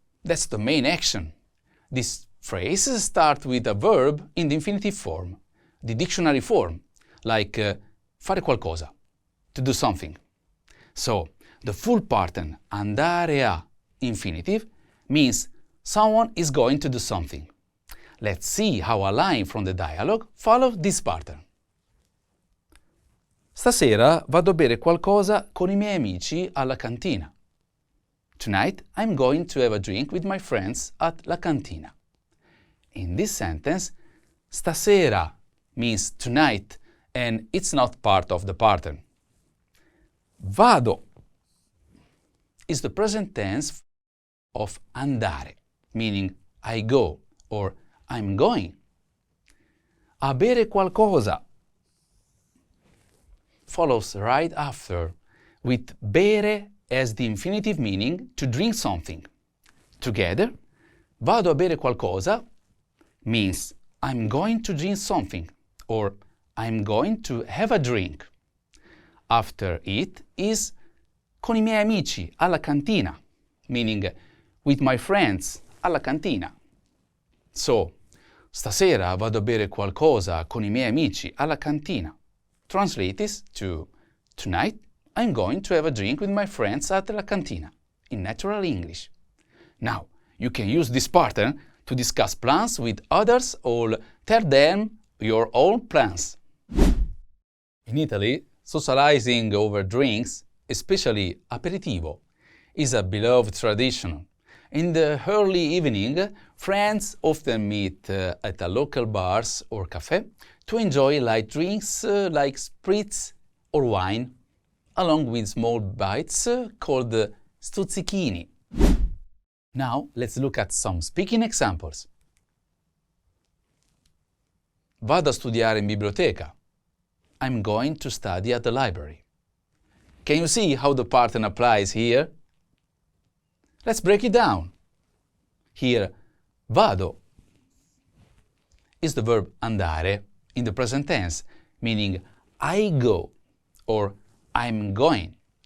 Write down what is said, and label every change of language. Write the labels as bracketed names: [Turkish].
[English] That's the main action. This phrase starts with a verb in the infinitive form, the dictionary form, like [Italian] fare qualcosa, [English] to do something. So, the full pattern andare a infinitive means someone is going to do something. Let's see how a line from the dialogue follows this pattern. [Italian] Stasera vado a bere qualcosa con I miei amici alla cantina. [English] Tonight I'm going to have a drink with my friends at la cantina. In this sentence, stasera means tonight and it's not part of the pattern. Vado is the present tense of andare, meaning I go or I'm going. [Italian] A bere qualcosa [English] follows right after with bere as the infinitive meaning to drink something. Together, [Italian] vado a bere qualcosa [English] means I'm going to drink something or I'm going to have a drink. After it is [Italian] con I miei amici alla cantina, [English] meaning with my friends alla cantina. So, [Italian] stasera vado a bere qualcosa con I miei amici alla cantina. [English] Translates to tonight I'm going to have a drink with my friends at [Italian] la cantina, [English] in natural English. Now, you can use this pattern to discuss plans with others or tell them your own plans. In Italy, socializing over drinks, especially aperitivo, is a beloved tradition. In the early evening, friends often meet at a local bars or cafe to enjoy light drinks like spritz or wine, along with small bites called stuzzichini. Now, let's look at some speaking examples. [Italian] Vado a studiare in biblioteca. [English] I'm going to study at the library. Can you see how the pattern applies here? Let's break it down. Here, vado is the verb andare in the present tense, meaning I go or I'm going.